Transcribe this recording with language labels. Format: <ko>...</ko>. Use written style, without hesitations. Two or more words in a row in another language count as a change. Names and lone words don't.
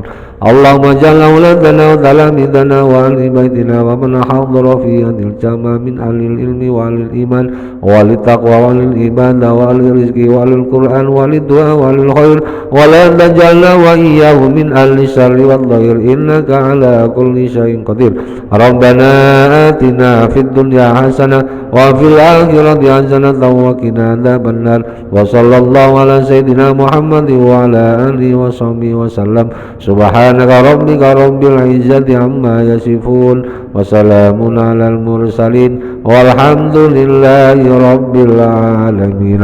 <ar>اللهم اجعل أولادنا وتلامذتنا وأهل بيتنا ومن حضر في هذا الجمع من أهل العلم وأهل الإيمان وأهل التقوى وأهل العبادة وأهل الرزق وأهل القرآن وأهل الدعاء وأهل الخير، ولا تجعلنا وإياه من أهل الشر والضير، إنك على كل شيء قدير. ربنا آتنا في الدنيا حسنة وفي الآخرة حسنة وقنا عذاب النار. وصلى الله على سيدنا محمد وعلى آله وصحبه وسلم. سبحانك ربك رب العزة عما يصفون وسلام على المرسلين والحمد لله رب العالمين.</ar>